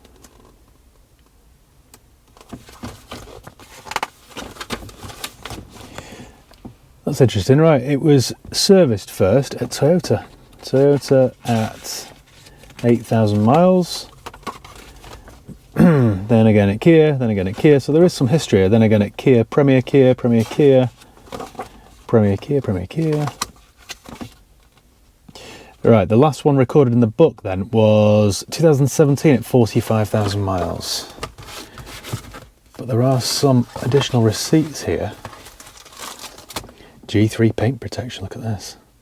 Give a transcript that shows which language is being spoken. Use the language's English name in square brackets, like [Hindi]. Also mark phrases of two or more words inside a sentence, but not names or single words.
[English] That's interesting, right? It was serviced first at Toyota. Toyota at 8,000 miles. Then again at Kia, then again at Kia. So there is some history here. Then again at Kia, Premier Kia, Premier Kia, Premier Kia, Premier Kia. Right, the last one recorded in the book then was 2017 at 45,000 miles. But there are some additional receipts here. G3 paint protection, look at this.